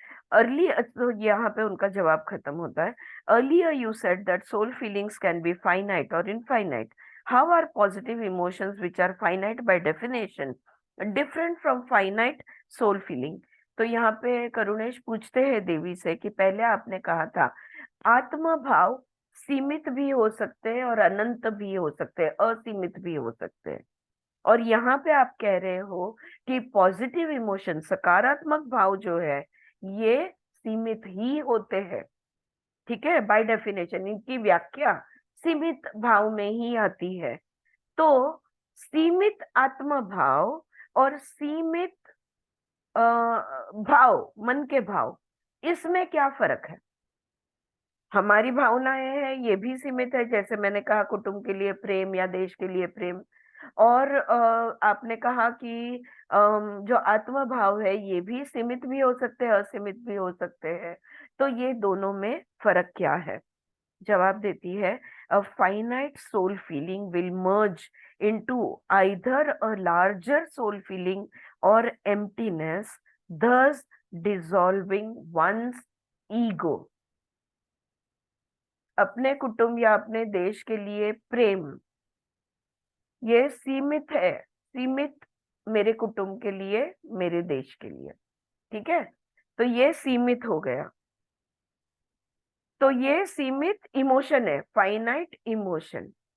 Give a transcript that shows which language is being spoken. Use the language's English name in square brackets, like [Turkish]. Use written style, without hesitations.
[Hindi] तो यहाँ पे उनका जवाब खत्म होता है। [English] Earlier you said that soul feelings can be finite or infinite. How are positive emotions which are finite by definition different from finite soul feeling? [Hindi] तो यहाँ पे करुणेश पूछते हैं देवी से कि पहले आपने कहा था आत्म भाव सीमित भी हो सकते हैं और अनंत भी हो सकते हैं, असीमित भी हो सकते हैं। और यहाँ पे आप कह रहे हो कि पॉजिटिव इमोशन, सकारात्मक भाव जो है ये सीमित ही होते हैं। ठीक है, बाय डेफिनेशन इनकी व्याख्या सीमित भाव में ही आती है। तो सीमित आत्म भाव और सीमित भाव, मन के भाव, इसमें क्या फर्क है? हमारी भावनाएं हैं ये भी सीमित है, जैसे मैंने कहा कुटुंब के लिए प्रेम या देश के लिए प्रेम। और आपने कहा कि जो आत्म भाव है ये भी सीमित भी हो सकते हैं, असीमित भी हो सकते हैं। तो ये दोनों में फर्क क्या है? जवाब देती है [English] a finite soul feeling will merge into either a larger soul feeling or emptiness, thus dissolving one's ego। [Hindi] अपने कुटुंब या अपने देश के लिए प्रेम ये सीमित है, सीमित मेरे कुटुंब के लिए, मेरे देश के लिए। ठीक है, तो ये सीमित हो गया। तो ये सीमित इमोशन है, फाइनाइट इमोशन।